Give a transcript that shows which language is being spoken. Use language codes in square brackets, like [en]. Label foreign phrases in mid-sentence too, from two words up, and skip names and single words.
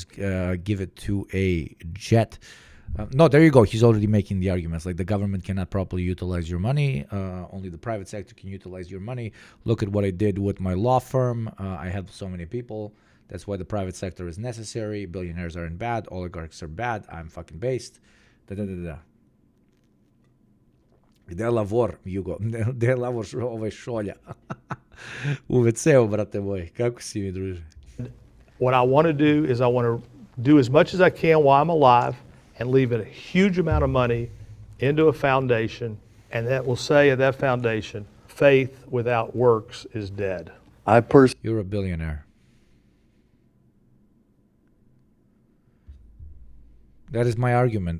[en] Give it to a jet. No, there you go. He's already making the arguments. Like, the government cannot properly utilize your money. Only the private sector can utilize your money. Look at what I did with my law firm. I helped so many people. That's why the private sector is necessary. Billionaires aren't bad. Oligarchs are bad. I'm fucking based. [sr] Da-da-da-da. Gde lavor, Jugo? Gde lavor ovaj šolja? U WC-u, brate moj. Kako si mi, druže? [en] What I want to do is I want to do as much as I can while I'm alive and leave a huge amount of money into a foundation, and that will say at that foundation, faith without works is dead. You're a billionaire. That is my argument.